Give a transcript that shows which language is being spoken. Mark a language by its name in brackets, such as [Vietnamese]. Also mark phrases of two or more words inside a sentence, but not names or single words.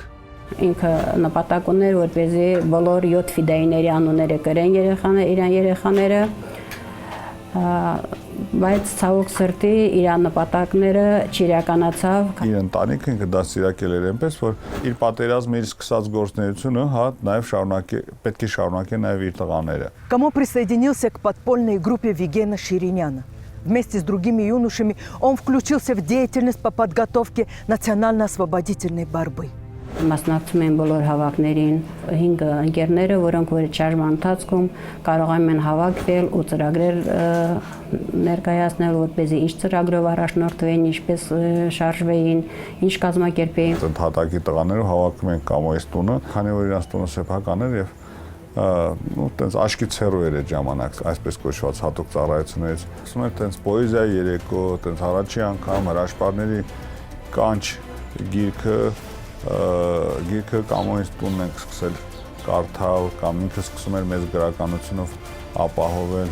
[Armenian] Ինքը նպատակ ուներ, որպեսզի բոլոր 7 ֆիդայիների անունները կրեն իրան երեխաները, բայց ցավոք սրտի իր նպատակները չիրականացավ։ Իր ընտանիքը ինքը դաստիարակել էր այնպես, որ իր պատերազմը, իր սկսած գործունեությունը, նաև պետք է շարունակի նաև իր տղաները։ [Russian] Камо присоединился к подпольной группе Вигена Шириняна. Вместе с другими юношами он включился в деятельность по подготовке национально-освободительной борьбы. [Armenian] Մասնակցում են բոլոր հավաքներին 5 ընկերները, որոնք որ շարժման ընթացքում կարողանում են հավաքվել ու ծրագրեր ներկայացնել, որպեսզի ինչ ծրագրով առաջնորդվեն, ինչպես շարժվեին, ինչ կազմակերպեին։ Ընդհատակի տղաները հավաքում են Կամոյից տունը, քանի որ իրանց տունը սեփական էր եւ տենց աշկի ցերու էր այդ ժամանակ, այսպես կոչված հատուկ ծառայություններից։ Ասում են տենց պոեզիայի երեկո, տենց առաջի անգամ հրաշքների կանչ գիրքը Կամոյից տունն ենք սկսել կարդալ, կամ ինքը սկսում էր մեծ գրականությունով ապահովել։